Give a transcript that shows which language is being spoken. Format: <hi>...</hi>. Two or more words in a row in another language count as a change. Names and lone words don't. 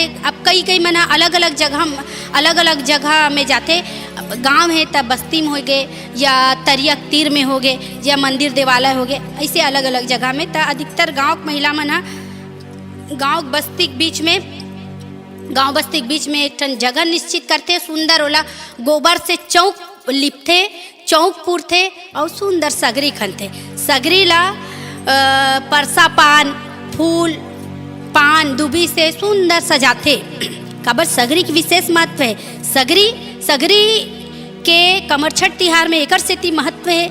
<hne>अब कई कई मना अलग अलग जगह में जाते। गांव है तब बस्ती में हो गए या तरियक तीर में हो गए या मंदिर देवालय हो गए, ऐसे अलग अलग जगह में। तो अधिकतर गांव महिला मन हा गांव बस्ती के बीच में एक टन जगह निश्चित करते। सुंदर ओला गोबर से चौक लिपते, चौक पुरते और सुंदर सगरी खनते। सगरी ला परसा पान फूल पान दुबी से सुंदर सजाते। काबर सगरी की विशेष महत्व है। सगरी के कमरछठ तिहार में एकर सेती महत्व है।</hne>